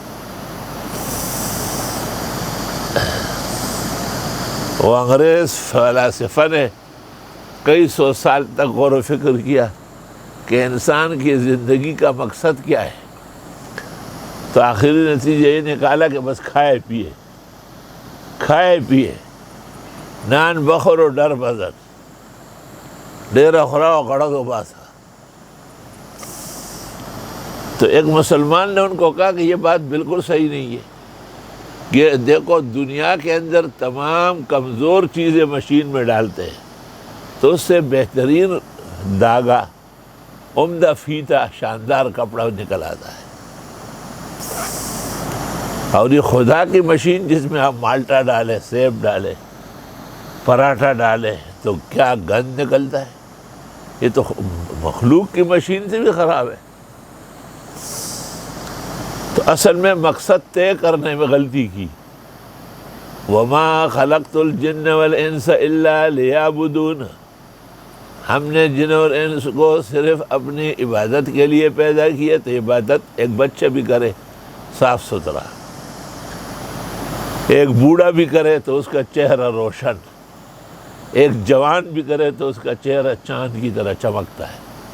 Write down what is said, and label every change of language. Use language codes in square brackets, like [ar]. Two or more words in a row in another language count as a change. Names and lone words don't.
[ur] وہ انگریز فلاسفہ نے کئی 100 سال تک غور و فکر کیا کہ انسان کی زندگی کا مقصد کیا ہے، تو آخری نتیجہ یہ نکالا کہ بس کھائے پیے، [fa] نان بخور و ڈر بزر، [ps] ڈیرہ خورا و غڑگ و باسا، [ur] تو ایک مسلمان نے ان کو کہا کہ یہ بات بالکل صحیح نہیں ہے، کہ دیکھو دنیا کے اندر تمام کمزور چیزیں مشین میں ڈالتے ہیں تو اس سے بہترین داغا، عمدہ فیتا، شاندار کپڑا نکل آتا ہے، اور یہ خدا کی مشین جس میں آپ مالٹا ڈالیں، سیب ڈالیں، پراٹھا ڈالیں تو کیا گند نکلتا ہے، یہ تو مخلوق کی مشین سے بھی خراب ہے۔ تو اصل میں مقصد طے کرنے میں غلطی کی، [ar] وَمَا خَلَقْتُ الْجِنَّ وَالْإِنسَ إِلَّا لِيَعْبُدُونَ، [ur] ہم نے جن اور انس کو صرف اپنی عبادت کے لیے پیدا کیا، تو عبادت ایک بچہ بھی کرے صاف ستھرا، ایک بوڑھا بھی کرے تو اس کا چہرہ روشن، ایک جوان بھی کرے تو اس کا چہرہ چاند کی طرح چمکتا ہے۔